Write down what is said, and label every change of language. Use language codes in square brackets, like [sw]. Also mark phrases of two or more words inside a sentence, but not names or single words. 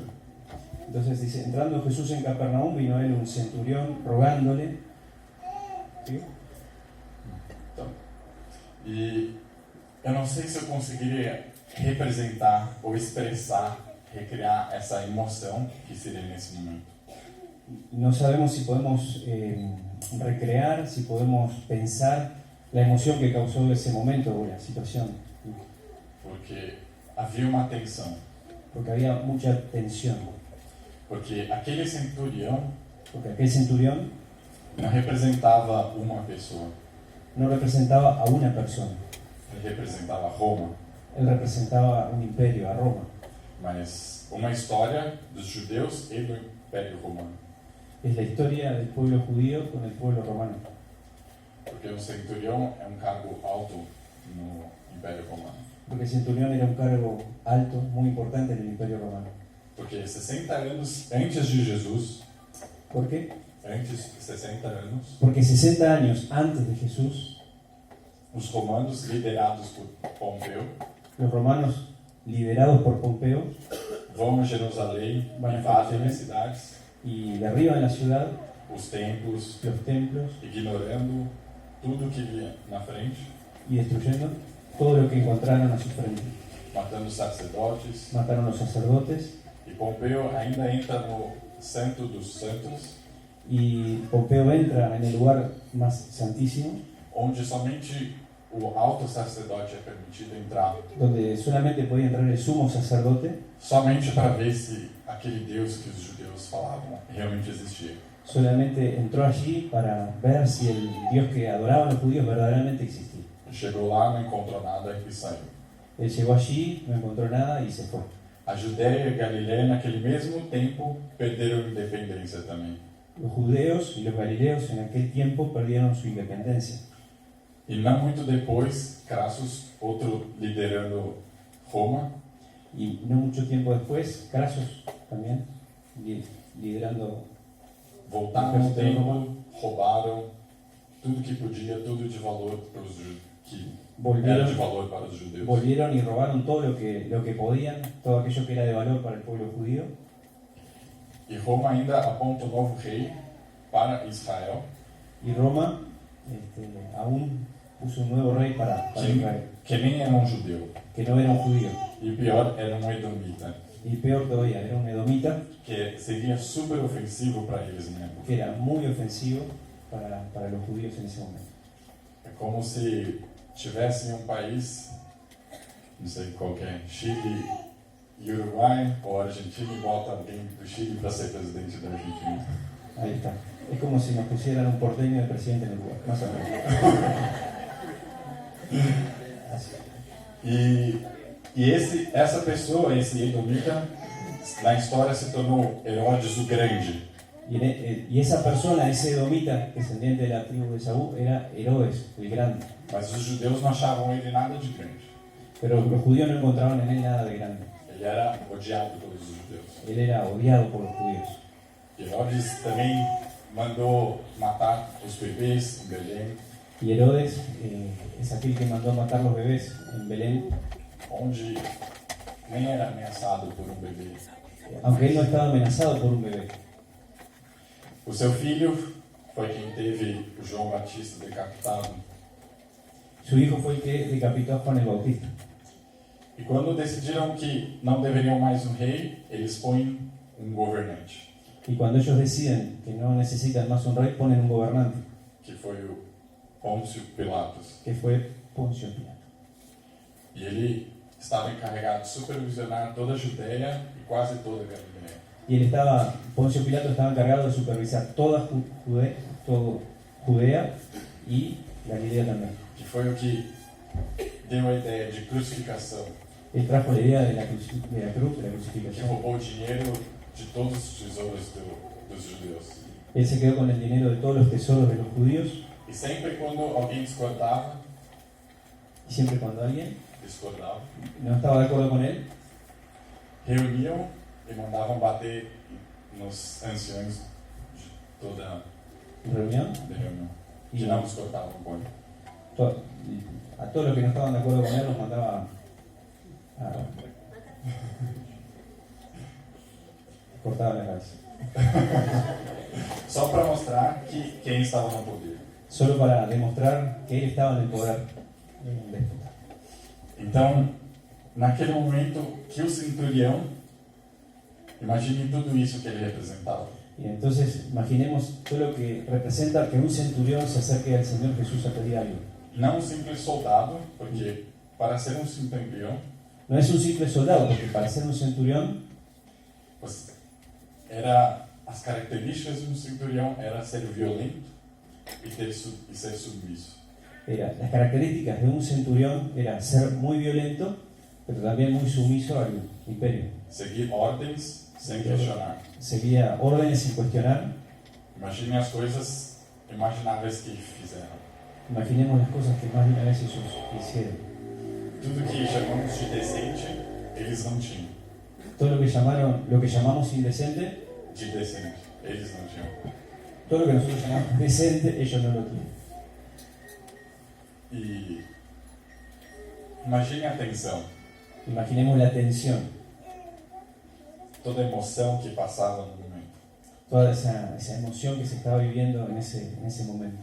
[es] entonces dice, entrando Jesús en Capernaum, vino a él un centurión rogándole. ¿Sí? [pt] Então, e eu não sei se eu conseguiria representar ou expressar, recriar essa emoção que seria nesse momento. [es] No sabemos si podemos recrear, si podemos pensar la emoción que causó ese momento o la situación, [pt] Porque havia uma tensão. [es] porque había mucha tensión, [pt] Porque aquele centurião [es] porque aquel centurión [pt] não representava uma pessoa, [es] no representaba a una persona, [pt] ele representava Roma. [es] él representaba un imperio, a Roma. [pt] Mas uma história dos judeus e do Império Romano. [es] Es la historia del pueblo judío con el pueblo romano, [pt] Porque o centurião é um cargo alto no Império Romano. [es] porque el centurión era un cargo alto, muy importante en el imperio romano. [pt] Porque 60 anos antes de Jesus, [es] ¿Por qué? [pt] antes de 60 anos, [es] Porque 60 años antes de Jesús, [pt] os romanos, liderados por Pompeu, [es] los romanos, liderados por Pompeo, [pt] vão a Jerusalém, [es] Van a [pt] invadem Jerusalém. as cidades, [es] y derriban la ciudad, [pt] os templos, [es] los templos, [pt] ignorando tudo que via na frente, [es] y destruyendo todo lo que encontraron a su frente. [pt] matando sacerdotes. [es] Mataron a los sacerdotes, [pt] E Pompeu ainda entra no Santo dos Santos, [es] y Pompeo entra en el lugar más santísimo, [pt] onde somente o alto sacerdote é permitido entrar, [es] donde solamente podía entrar el sumo sacerdote, [pt] somente para ver se aquele Deus que os judeus falavam realmente existia. [es] solamente entró allí para ver si el Dios que adoraban los judíos verdaderamente existía. [pt] Chegou lá, não encontrou nada e saiu. [es] Él llegó allí, no encontró nada y se fue. [pt] A Judéia e a Galiléia, naquele mesmo tempo, perderam independência também. [es] Los judeos y los galileos en aquel tiempo perdieron su independencia. [pt] E não muito depois, Crassus, outro liderando Roma, [es] Y no mucho tiempo después, Crasos también, liderando, [pt] voltaram ao templo, roubaram tudo que podia, tudo de valor para os que era de valor para os judeus. [es] volvieron y robaron todo lo que podían, todo aquello que era de valor para el pueblo judío. [pt] E Roma ainda aponta um novo rei para Israel, [es] Y Roma aún puso un nuevo rey para Israel, [pt] que nem era um judeu. [es] que no era un judío. [pt] E o pior, era um edomita, [es] Y peor todavía, era un edomita, [pt] que seria super ofensivo para eles na época. [es] que era muy ofensivo para los judíos en ese momento. [pt] É como se tivesse um país, não sei qual que é, Chile e Uruguai, ou Argentina, e bota alguém do Chile para ser presidente da Argentina. [es] Ahí está. Es como si nos pusieran un porteño de presidente en el lugar, más o menos. Así. [pt] E essa pessoa, esse edomita, na história se tornou Herodes o Grande. [es] Y esa persona, ese edomita, descendiente de la tribu de Saúl, era Herodes, el grande. [pt] Mas os judeus não achavam ele nada de grande. [es] Pero los judíos no encontraban en él nada de grande. [pt] Ele era odiado pelos judeus. [es] Él era odiado por los judíos. [pt] Herodes também mandou matar os bebês em Belém, [es] Y Herodes es aquel que mandó matar los bebés en Belén, [pt] onde nem era ameaçado por um bebê. [es] aunque él no estaba amenazado por un bebé. [pt] O seu filho foi quem teve o João Batista decapitado. [es] Su hijo fue el que decapitó a Juan el Bautista. [pt] E quando decidiram que não deveriam mais um rei, eles põem um governante, [es] Y cuando ellos deciden que no necesitan más un rey, ponen un gobernante, [pt] que foi o Pôncio Pilatos. [es] que fue Poncio Pilato. [pt] E ele estava encarregado de supervisionar toda a Judéia e quase toda a Galiléia. [es] Y Poncio Pilato estaba encargado de supervisar toda Judea y Galilea también. [pt] que foi o que deu a ideia de crucificação, [es] Él trajo la idea de la cruz, de la que crucificación. [pt] roubou o dinheiro de todos os tesouros dos judeus. [es] Él se quedó con el dinero de todos los tesoros de los judíos [pt] E sempre quando alguém discordava, [es] y siempre cuando alguien [pt] discordava, [es] no estaba de acuerdo con él, [pt] reuniam e mandavam bater nos anciões de toda a [es] reunión, [pt] reunião, [es] y [pt] que não discordavam com ele. [es] a todos los que no estaban de acuerdo con él los mandaba a cortaba la cabeza. [pt] Só para mostrar que quem estava no poder. [es] Solo para demostrar que él estaba en el poder de un déspota. [pt] Então, naquele momento que o centurião, imagine tudo isso que ele representava. [es] Y entonces imaginemos todo lo que representa que un centurión se acerque al Señor Jesús a pedir algo. [pt] Não um simples soldado, porque para ser um centurião, [es] No es un simple soldado, porque para ser un centurión, pues, [pt] era as características de um centurião era ser violento e ser submisso. [es] las características de un centurión era ser muy violento, pero también muy sumiso al imperio. [pt] Seguir ordens sem questionar. [es] Seguía órdenes sin cuestionar. [pt] Imagine as coisas imagináveis que fizeram. [es] Imaginemos las cosas que más de una vez ellos hicieron. [pt] Tudo que chamamos de decente, eles não tinham. [es] Todo lo que llamamos indecente, [pt] De decente, eles não tinham. [es] todo lo que nosotros llamamos decente, ellos no lo tienen. [pt] E imagine a tensão, [es] Imaginemos la tensión, [pt] toda a emoção que passava no momento. [es] toda esa emoción que se estaba viviendo en ese momento.